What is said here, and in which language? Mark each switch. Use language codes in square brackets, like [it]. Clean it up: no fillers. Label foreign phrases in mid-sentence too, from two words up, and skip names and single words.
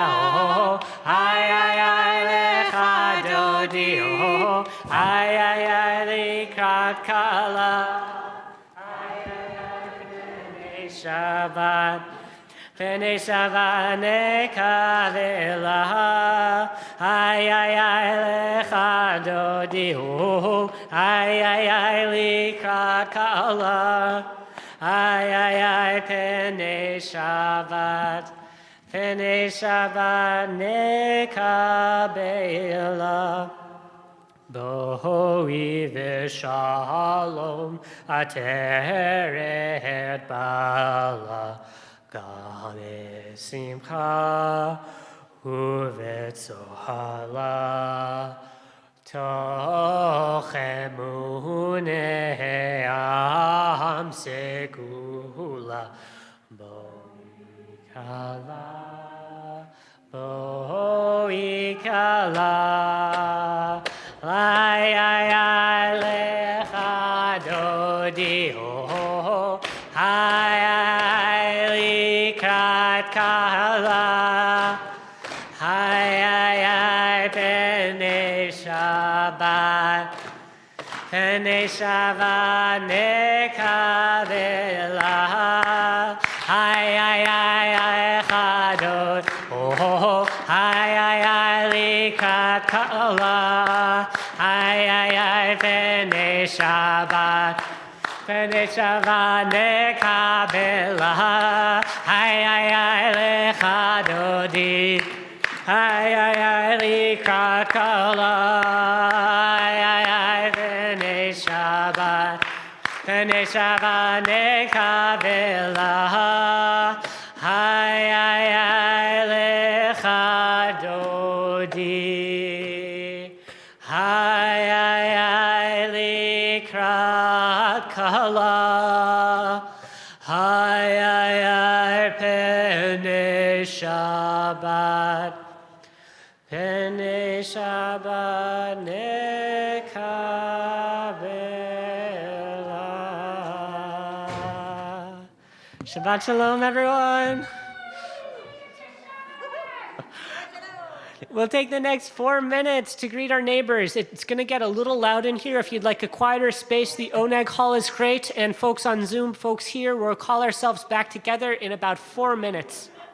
[he] איי איי איי לכה דודי, איי איי איי לקראת כלה, איי איי איי פני שבת, פני שבת נקבלה, איי איי איי לכה דודי, איי איי איי לקראת כלה, איי איי איי פני שבת, פני שבת נקבלה. בואי בשלום עטרת בעלה, גלי שמחה ובצהלה, תוך אמוני עם סגולה, בואי כלה, איי איי איי לכה דודי, איי איי לקראת כלה, איי איי איי פני שבת, פני שבת נקבלה, איי איי איי איי חדות, איי איי איי לקראת כלה, איי איי איי פני שבת, פני שבת נקבלה, איי איי איי לכה דודי, איי איי איי לקראת כלה, איי איי איי פני שבת, פני שבת נקבלה, איי איי איי לכה דודי, איי איי איי לקראת שבת כלה. היי איי איי פני שבת. פני שבת נקבלה. שבת שלום, [en] everyone. We'll take the next 4 minutes to greet our neighbors. It's going to get a little loud in here. If you'd like a quieter space, the Oneg Hall is great. And folks on Zoom, folks here, we'll call ourselves back together in about 4 minutes.